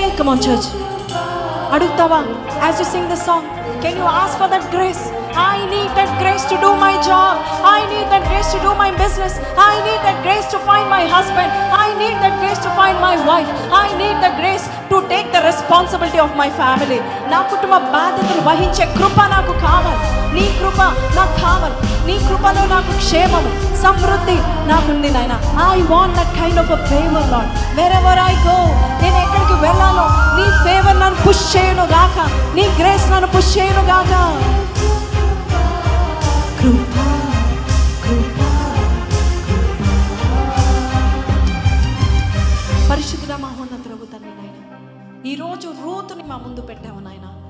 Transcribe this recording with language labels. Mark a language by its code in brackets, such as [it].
[en] Come on church, [te] అడుగుతావా? [en] As you sing the song, can you ask for that grace? I need that grace to do my job. I need that grace to do my business. I need that grace to find my husband. I need that grace to find my wife. I need the grace to take the responsibility of my family. [te] నా కుటుంబ బాధ్యతలు వహించే కృప నాకు కావాలి. నీ కృప నాకు కావాలి. నీ కృపలో నాకు క్షేమము, సమృద్ధి నాకుంది నాయన. [en] I want that kind of a favor Lord. Wherever I go, [te] నేను ఎక్కడికి వెళ్ళాలో నీ ఫేవర్ నన్ను పుష్ చేయను గాక, నీ గ్రేస్ నన్ను పుష్ చేయను గాక. కృపా కృపా పరిశుద్ధుడ మహోన్నతుడగు తండ్రి నాయన, ఈరోజు రూతుని మా ముందు పెట్టావు నాయన.